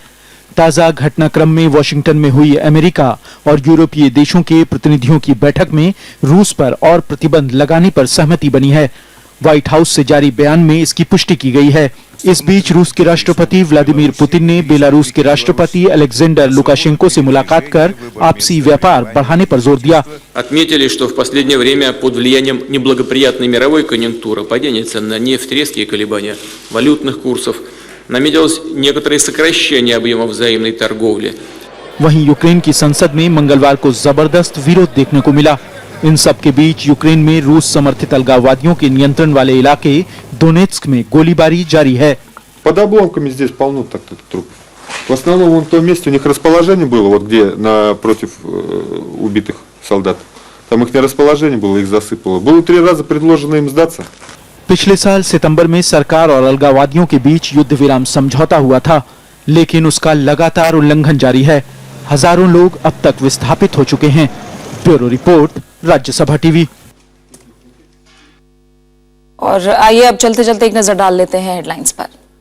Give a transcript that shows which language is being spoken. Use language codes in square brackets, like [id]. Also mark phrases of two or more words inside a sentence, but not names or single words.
[hi] ताजा घटनाक्रम में वॉशिंगटन में हुई अमेरिका और यूरोपीय देशों के प्रतिनिधियों की बैठक में रूस पर और प्रतिबंध लगाने पर सहमति बनी है। व्हाइट हाउस से जारी बयान में इसकी पुष्टि की गई है। इस बीच रूस के राष्ट्रपति व्लादिमीर पुतिन ने बेलारूस के राष्ट्रपति अलेक्जेंडर लुकाशेंको से मुलाकात कर आपसी व्यापार बढ़ाने पर जोर दिया। [ru] Отметили, что в последнее время под влиянием неблагоприятной мировой конъюнктуры, падения цен на нефть, резкие колебания валютных курсов, наметилось некоторое сокращение объема взаимной торговли. [hi] वहीं यूक्रेन की संसद में मंगलवार को जबरदस्त विरोध देखने को मिला। इन सब के बीच यूक्रेन में रूस समर्थित अलगाववादियों के नियंत्रण वाले इलाके डोनेत्स्क में गोलीबारी जारी है। [ru] Под обломками здесь полно таких трупов. В основном вон в том месте у них расположение было, вот где напротив убитых солдат. Там их не расположение было, их засыпало. Было 3 раза предложено им сдаться. [hi] पिछले साल सितंबर में सरकार और अलगाववादियों के बीच युद्ध विराम समझौता हुआ था, लेकिन उसका लगातार उल्लंघन जारी है। हजारों लोग अब तक विस्थापित हो चुके हैं। [en] bureau report, [hi] राज्यसभा टीवी। और आइए अब चलते चलते एक नजर डाल लेते हैं हेडलाइंस पर।